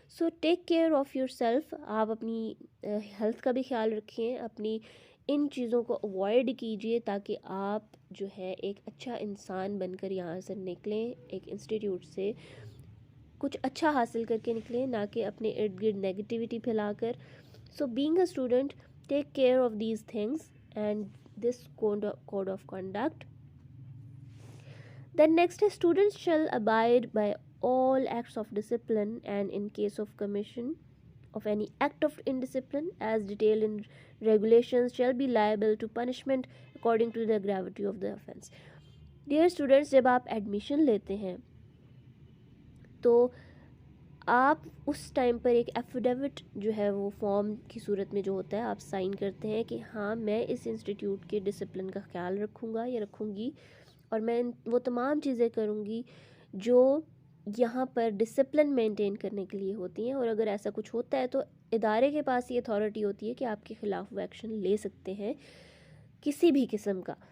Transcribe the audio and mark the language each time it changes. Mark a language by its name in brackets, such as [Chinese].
[English] So take care of yourself. [Urdu] آپ اپنی health کا بھی خیال رکھیں، اپنی ان چیزوں کو اوائڈ کیجیے تاکہ آپ جو ہے ایک اچھا انسان بن کر یہاں سے نکلیں، ایک انسٹیٹیوٹ سے کچھ اچھا حاصل کر کے نکلیں، نہ کہ اپنے ارد گرد نیگیٹیوٹی پھیلا کر. [English] So being a student, take care of these things and this code of conduct. Then next is students shall abide by all acts of discipline, and in case of commission of any act of indiscipline as detailed in regulations shall be liable to punishment according to the gravity of the offence. Dear students, [Urdu] جب آپ admission لیتے ہیں تو آپ اس time پر ایک affidavit جو ہے وہ فارم کی صورت میں جو ہوتا ہے آپ سائن کرتے ہیں کہ ہاں میں اس انسٹیٹیوٹ کے ڈسپلن کا خیال رکھوں گا یا رکھوں گی، اور میں وہ تمام چیزیں کروں گی جو یہاں پر ڈسپلن مینٹین کرنے کے لیے ہوتی ہیں، اور اگر ایسا کچھ ہوتا ہے تو ادارے کے پاس یہ اتھارٹی ہوتی ہے کہ آپ کے خلاف وہ ایکشن لے سکتے ہیں کسی بھی قسم کا.